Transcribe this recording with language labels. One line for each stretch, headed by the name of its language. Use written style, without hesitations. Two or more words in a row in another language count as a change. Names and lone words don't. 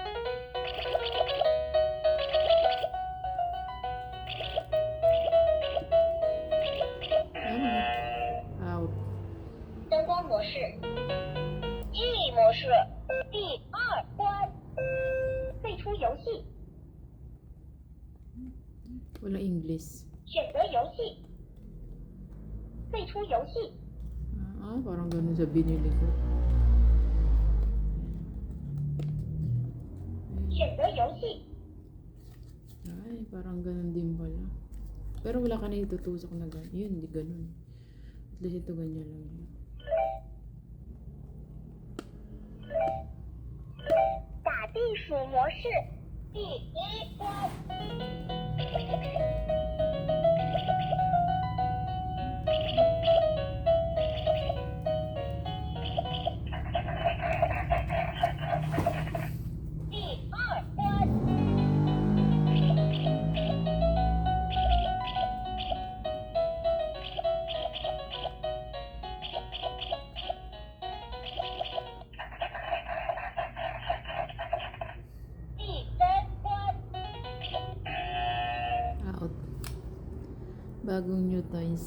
Filipino: Out.
Chinese: 灯光模式，记忆模式第2关，退出游戏，
Filipino: Wala English.
Chinese: 选择游戏，退出游戏，
Filipino: Parang ganun sa binili ko.
Chinese: 选择游戏，
Filipino: Ay, parang ganun din pala. Pero wala ka na itutusok na ganun. Yun, hindi ganun. At least ito ganyan lang yun.
Chinese: 打地鼠模式第1关。第2关， 第3关，
Filipino: Out. Bagong
English: new toys.